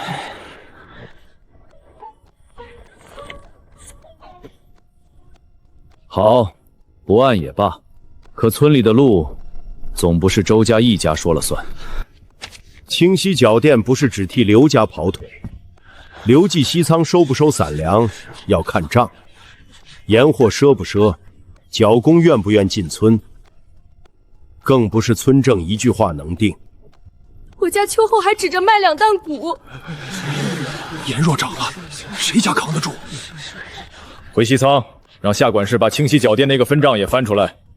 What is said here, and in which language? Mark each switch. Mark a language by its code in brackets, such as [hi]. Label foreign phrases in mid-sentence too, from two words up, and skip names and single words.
[zh] 好，不按也罷。可村裡的路，總不是周家一家說了算。清溪角店不是只替刘家跑腿，刘记西仓收不收散粮要看账，盐货賒不賒，角工愿不願進村，更不是村正一句話能定。我家秋後還指着賣2擔谷，鹽若漲了，誰家扛得住？回西倉，讓下管事把清溪角店那個分賬也翻出來。